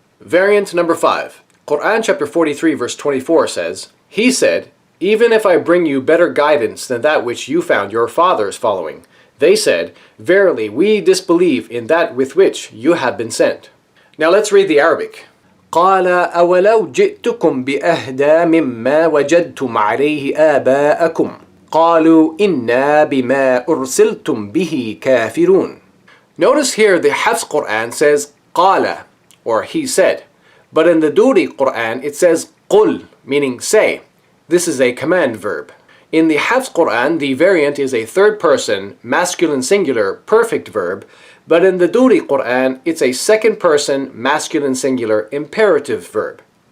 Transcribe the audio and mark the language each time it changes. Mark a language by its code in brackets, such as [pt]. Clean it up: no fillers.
[en] Variant number 5. Quran chapter 43 verse 24 says, "He said, even if I bring you better guidance than that which you found your fathers following, they said, verily we disbelieve in that with which you have been sent." Now let's read the Arabic. [ar] قال أولو جئتكم بأهدى مما وجدتم عليه آباءكم قالوا إنا بما أرسلتم به كافرون. [en] Notice here the Hafs Quran says قال, or he said, but in the Duri Quran it says قل, meaning say. This is a command verb. In the Hafs Quran, the variant is a third person, masculine singular, perfect verb, but in the Duri Quran, it's a second person, masculine singular, imperative verb.